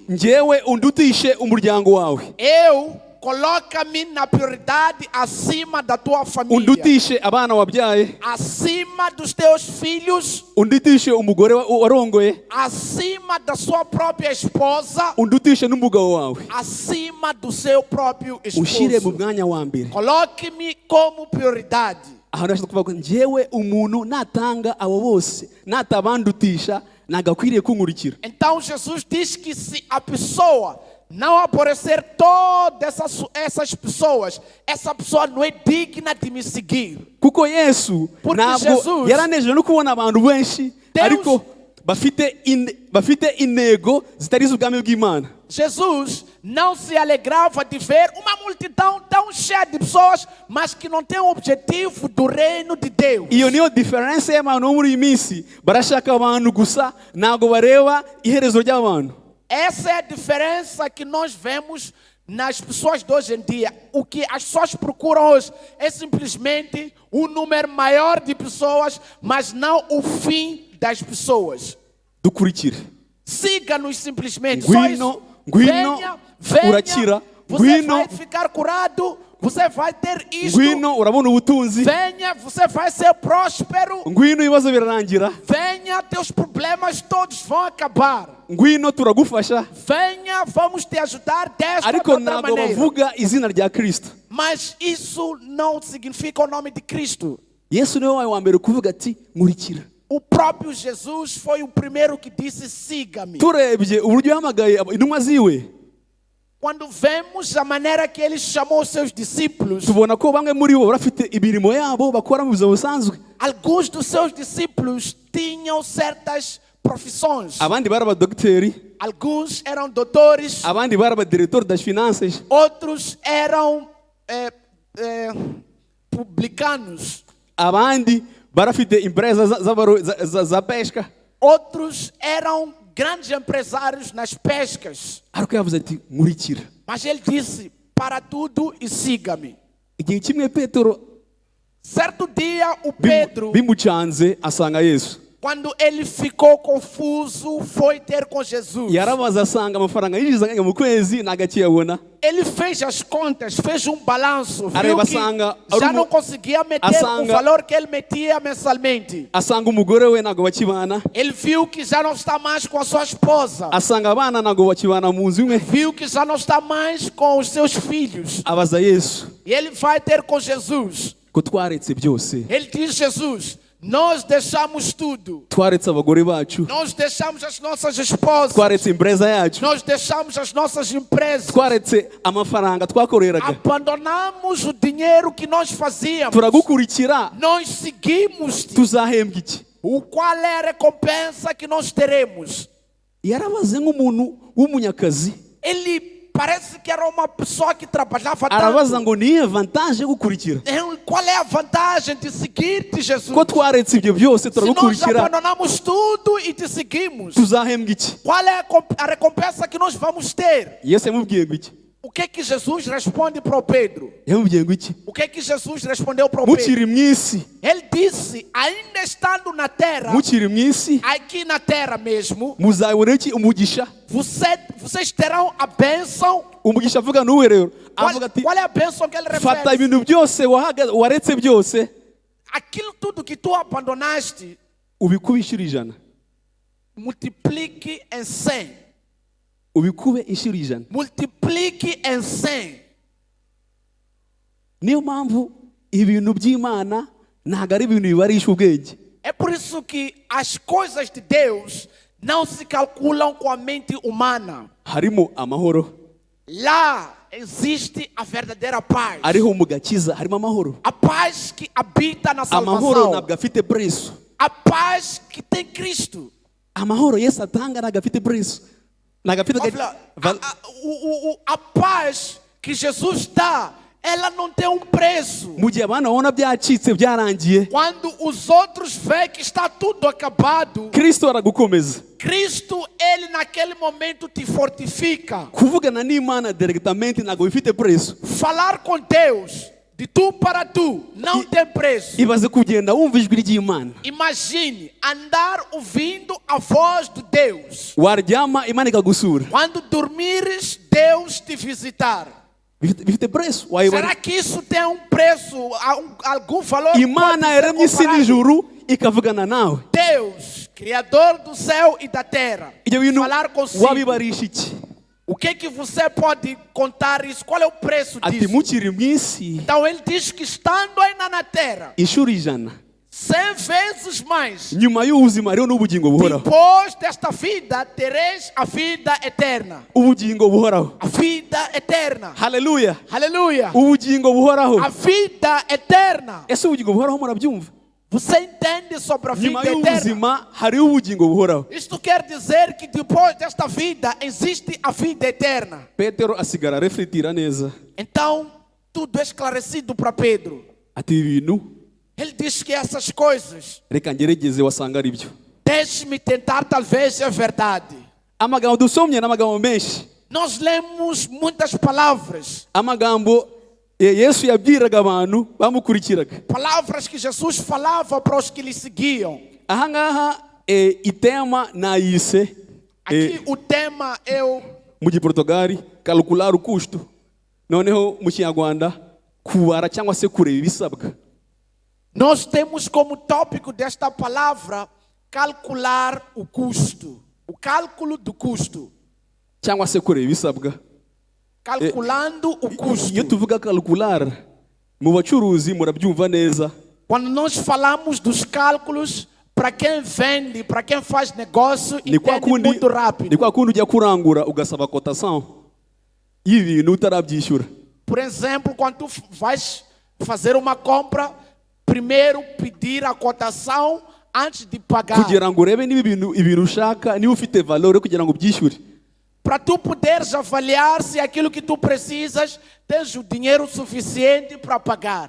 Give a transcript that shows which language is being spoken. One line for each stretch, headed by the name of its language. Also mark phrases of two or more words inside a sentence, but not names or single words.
Kinyarwanda: Njyewe undutishe umuryango wawe.
Portuguese: Coloca-me na prioridade acima da tua família.
Kinyarwanda: Undutishe abana wabyaye.
Portuguese: Acima dos teus filhos.
Kinyarwanda: Undutishe umugore warongoye.
Portuguese: Acima da sua própria esposa.
Kinyarwanda: Undutishe n'umugabo wawe.
Portuguese: Acima do seu próprio
Kinyarwanda: Ushire mu
Portuguese: esposo.
Kinyarwanda: mwanya wa mbere.
Portuguese: Coloque-me como prioridade.
Kinyarwanda: Ahantu hashobora kuvuga ngo njyewe umuntu natanga abo bose natabandutisha nagakwiriye kunkurikira.
Portuguese: Então Jesus diz que se a pessoa não aborrecer todas essas pessoas, essa pessoa não é digna de me seguir.
Kinyarwanda: Kuko Yesu
Portuguese: Porque
Kinyarwanda: ntabwo
Portuguese: Jesus-
Kinyarwanda: yaranejeje no kubona abantu benshi
Portuguese: Deus-
Kinyarwanda: ariko bafite intego zitari iz'ubwami bw'Imana.
Portuguese: Jesus não se alegrava de ver uma multidão tão cheia de pessoas, mas que não tem o objetivo do reino de Deus.
Kinyarwanda: Iyo niyo diferense y'abantu bo muri iyi minsi barashaka abantu gusa ntabwo bareba iherezo ry'abantu.
Portuguese: Essa é a diferença que nós vemos nas pessoas de hoje em dia. O que as pessoas procuram hoje é simplesmente um número maior de pessoas, mas não o fim das pessoas.
Kinyarwanda: Dukurikire.
Portuguese: Siga-nos simplesmente.
Kinyarwanda: Ngwino,
Portuguese: Só isso.
Kinyarwanda: ngwino,
Portuguese: Venha,
Kinyarwanda: urakira.
Portuguese: você
Kinyarwanda: Ngwino.
Portuguese: vai ficar curado, você vai ter isto.
Kinyarwanda: Ngwino urabona ubutunzi.
Portuguese: Venha, você vai ser próspero.
Kinyarwanda: Ngwino ibibazo birarangira.
Portuguese: Venha, teus problemas todos vão acabar.
Kinyarwanda: Ngwino turagufasha.
Portuguese: Venha, vamos te ajudar desta ou de
Kinyarwanda: Ariko
Portuguese: outra
Kinyarwanda: ntabwo
Portuguese: maneira.
Kinyarwanda: bavuga izina rya Kristo.
Portuguese: Mas isso não significa o nome de Cristo.
Kinyarwanda: Yesu niwe wawe wa mbere kuvuga ati nkurikira.
Portuguese: O próprio Jesus foi o primeiro que disse, siga-me.
Kinyarwanda: Turebye uburyo yahamagaye intumwa ziwe
Portuguese: Quando vemos a maneira que ele chamou os seus discípulos,
Kinyarwanda: tubona ko bamwe muri bo barafite imirimo yabo bakora mu buzima busanzwe.
Portuguese: alguns dos seus discípulos tinham certas profissões.
Kinyarwanda: Abandi bari abadogiteri,
Portuguese: Alguns eram doutores,
Kinyarwanda: abandi bari abadiretori
Portuguese: das finanças, outros eram publicanos,
Kinyarwanda: abandi barafite empresas za pesca.
Portuguese: outros eram grandes empresários nas pescas.
Kinyarwanda: Ariko yavuze ati nkurikira.
Portuguese: Mas ele disse, para tudo e siga-me.
Kinyarwanda: Igihe kimwe Petero
Portuguese: Certo dia, o Pedro,
Kinyarwanda: bimucanze asanga Yesu.
Portuguese: quando ele ficou confuso, foi ter com Jesus.
Kinyarwanda: Yarabaza asanga amafaranga yinjizaga mu kwezi nagakiyabona.
Portuguese: Ele fez as contas, fez um balanço, viu
Kinyarwanda: Areba
Portuguese: que
Kinyarwanda: asanga,
Portuguese: já não conseguia meter o
Kinyarwanda: asanga-
Portuguese: valor que ele metia mensalmente.
Kinyarwanda: Asanga umugore we ntago bakibana.
Portuguese: Ele viu que já não está mais com a sua esposa.
Kinyarwanda: Asanga abana ntago bakibana mu nzu imwe.
Portuguese: Viu que já não está mais com os seus filhos.
Kinyarwanda: Abaza Yesu
Portuguese: E ele vai ter com Jesus.
Kinyarwanda: ko twaretse byose
Portuguese: Ele diz, Jesus, Nós deixamos tudo.
Kinyarwanda: twaretse abagore bacu,
Portuguese: Nós deixamos as nossas esposas.
Kinyarwanda: twaretse empresa yacu,
Portuguese: Nós deixamos as nossas empresas.
Kinyarwanda: twaretse amafaranga twakoreraga,
Portuguese: Abandonamos o dinheiro que nós fazíamos.
Kinyarwanda: turagukurikira,
Portuguese: Nós seguimos-te.
Kinyarwanda: tuzahembwa iki?
Portuguese: Qual é a recompensa que nós teremos?
Kinyarwanda: Yarabaze nk'umuntu w'umunyakazi,
Portuguese: Ele parece que era uma pessoa que trabalhava
Kinyarwanda: arabaza
Portuguese: tanto.
Kinyarwanda: ngo niye vantagem yo gukurikira?
Portuguese: Qual é a vantagem de seguir-te, Jesus?
Kinyarwanda: Ko twaretse ibyo byose
Portuguese: Se nós
Kinyarwanda: turagukurikira,
Portuguese: abandonamos tudo e te seguimos,
Kinyarwanda: tuzahembwa iki?
Portuguese: qual é a recompensa que nós vamos ter?
Kinyarwanda: Yesu yamubwiye ngo iki?
Portuguese: O que é que Jesus responde para o Pedro?
Kinyarwanda: Yamubwiye ngo iki?
Portuguese: O que é que Jesus respondeu para o Pedro?
Kinyarwanda: Mukiri mu isi,
Portuguese: Ele disse, ainda estando na terra,
Kinyarwanda: mukiri mu isi,
Portuguese: aqui na terra mesmo,
Kinyarwanda: muzabona iki? Umugisha.
Portuguese: vocês terão a bênção.
Kinyarwanda: Umugisha avuga n'uwe rero, avuga ati
Portuguese: Qual é a bênção que ele
Kinyarwanda: fata
Portuguese: refere?
Kinyarwanda: ibintu byose waretse byose,
Portuguese: Aquilo tudo que tu abandonaste,
Kinyarwanda: ubikube inshuro 100,
Portuguese: multiplique em 100.
Kinyarwanda: ubikube inshuro 100.
Portuguese: Multiplique em 100.
Kinyarwanda: Niyo mpamvu ibintu by'Imana ntabwo ari ibintu bibarisha ubwenge.
Portuguese: É por isso que as coisas de Deus não se calculam com a mente humana.
Kinyarwanda: Harimo amahoro,
Portuguese: Lá existe a verdadeira paz.
Kinyarwanda: ariho mu gakiza harimo amahoro.
Portuguese: A paz que habita na
Kinyarwanda: Amahoro
Portuguese: salvação.
Kinyarwanda: ntabwo afite preço.
Portuguese: A paz que tem Cristo.
Kinyarwanda: Amahoro Yesu atanga ntabwo afite preço. Ntabwo afite
Portuguese: A paz que Jesus dá, ela não tem um preço.
Kinyarwanda: mu gihe abana babona byacitse byarangiye,
Portuguese: Quando os outros veem que está tudo acabado,
Kinyarwanda: Kristo aragukomeza.
Portuguese: Cristo, Ele naquele momento te fortifica.
Kinyarwanda: Kuvugana n'Imana diretamente ntabwo bifite preço.
Portuguese: Falar com Deus, de tu para tu, não tem preço.
Kinyarwanda: Ibaze kugenda wumva ijwi ry'Imana,
Portuguese: Imagine andar ouvindo a voz de Deus.
Kinyarwanda: waryama Imana ikagusura,
Portuguese: Quando dormires, Deus te visitar.
Kinyarwanda: bifite preço.
Portuguese: Será que isso tem um preço, algum valor?
Kinyarwanda: Imana
Portuguese: Pode ser
Kinyarwanda: yaremye isi
Portuguese: comparado?
Kinyarwanda: n'ijuru ikavugana nawe.
Portuguese: Deus, Criador do céu e da terra,
Kinyarwanda: Ibyo bintu
Portuguese: falar consigo.
Kinyarwanda: wabibarisha iki?
Portuguese: O que que você pode contar isso? Qual é o preço
Kinyarwanda: Ati
Portuguese: disso?
Kinyarwanda: mukiri mu isi
Portuguese: Então ele diz que estando ainda na terra,
Kinyarwanda: inshuro 100,
Portuguese: 100 vezes mais,
Kinyarwanda: nyuma y'ubuzima hariho n'ubugingo buhoraho.
Portuguese: depois desta vida tereis a vida eterna.
Kinyarwanda: Ubugingo buhoraho.
Portuguese: A vida eterna.
Kinyarwanda: Haleluya.
Portuguese: Aleluia.
Kinyarwanda: Ubugingo buhoraho.
Portuguese: A vida eterna.
Kinyarwanda: Ese ubugingo buhoraho murabyumva?
Portuguese: Você entende sobre a
Kinyarwanda: Nyuma
Portuguese: vida eterna?
Kinyarwanda: y'ubuzima hariho ubugingo buhoraho.
Portuguese: Isto quer dizer que depois desta vida existe a vida eterna.
Kinyarwanda: Petero asigara arefletira neza.
Portuguese: Então, tudo é esclarecido para Pedro.
Kinyarwanda: Ati ibi bintu
Portuguese: Ele diz que essas coisas,
Kinyarwanda: reka ngerageze wasanga ari byo.
Portuguese: deixe-me tentar, talvez é verdade.
Kinyarwanda: Amagambo dusomye n'amagambo menshi.
Portuguese: Nós lemos muitas palavras,
Kinyarwanda: Amagambo Yesu yabwiraga abantu bamukurikiraga.
Portuguese: palavras que Jesus falava para os que lhe seguiam.
Kinyarwanda: Aha ngaha itema nayise
Portuguese: Aqui o tema é o
Kinyarwanda: mu giportugali
Portuguese: calcular o custo.
Kinyarwanda: Noneho mu kinyarwanda kubara cyangwa se kureba ibisabwa.
Portuguese: nós temos como tópico desta palavra calcular o custo, o cálculo do custo,
Kinyarwanda: Cyangwa se kureba ibisabwa.
Portuguese: calculando o
Kinyarwanda: Iyo
Portuguese: custo.
Kinyarwanda: tuvuga calcular mu bacuruzi murabyumva neza.
Portuguese: Quando nós falamos dos cálculos, para quem vende, para quem faz negócio,
Kinyarwanda: Ni kwa
Portuguese: entende
Kinyarwanda: kundi
Portuguese: muito rápido.
Kinyarwanda: ni kwa kundi ujya kurangura ugasaba cotação y'ibintu utarabyishyura.
Portuguese: Por exemplo, quando tu vais fazer uma compra, primeiro pedir a cotação antes de pagar.
Kinyarwanda: Kugira ngo urebe niba ibintu ushaka niba ufite valor yo kugira ngo ubyishyure.
Portuguese: Para tu poderes avaliar se aquilo que tu precisas, tens o dinheiro suficiente para pagar.